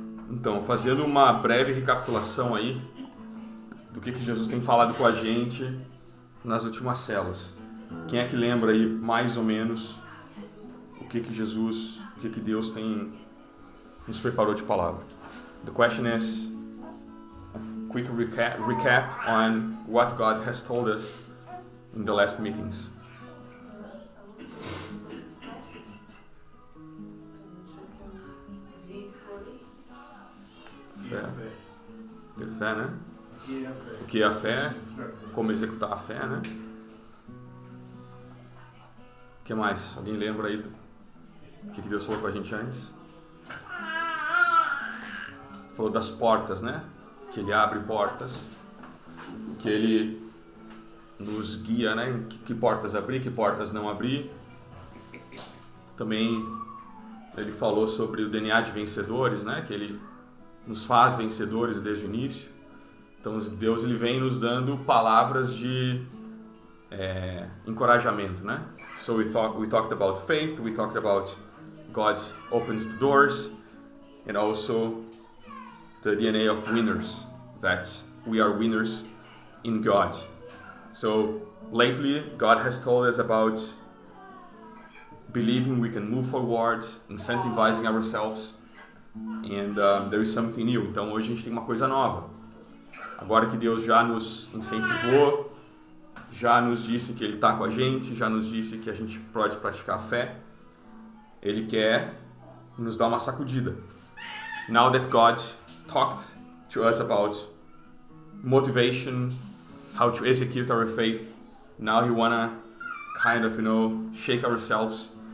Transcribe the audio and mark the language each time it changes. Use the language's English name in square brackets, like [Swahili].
[Portuguese] Então, fazendo uma breve recapitulação aí do que Jesus tem falado com a gente nas últimas células. Quem é que lembra aí mais ou menos o que Deus tem nos preparou de palavra? [English] The question is a quick recap on what God has told us in the last meetings. [Portuguese] Fé. Ter fé, né? O que é a fé? Como executar a fé, né? O que mais? Alguém lembra aí do que Deus falou com a gente antes? Falou das portas, né? Que Ele abre portas, que Ele nos guia, né? Em que portas abrir, que portas não abrir. Também Ele falou sobre o DNA de vencedores, né? Que Ele nos faz vencedores desde o início. Então Deus ele vem nos dando palavras de encorajamento, né? [English] So we talked about faith, we talked about God opens the doors, and also the DNA of winners, that we are winners in God. So lately God has told us about believing we can move forward, incentivizing ourselves, and there is something new. [Portuguese] Então hoje a gente tem uma coisa nova. Agora que Deus já nos incentivou, já nos disse que Ele está com a gente, já nos disse que a gente pode praticar a fé, Ele quer nos dar uma sacudida. [English] Now that God talked to us about motivation, how to execute our faith, now He wanna kind of, shake ourselves.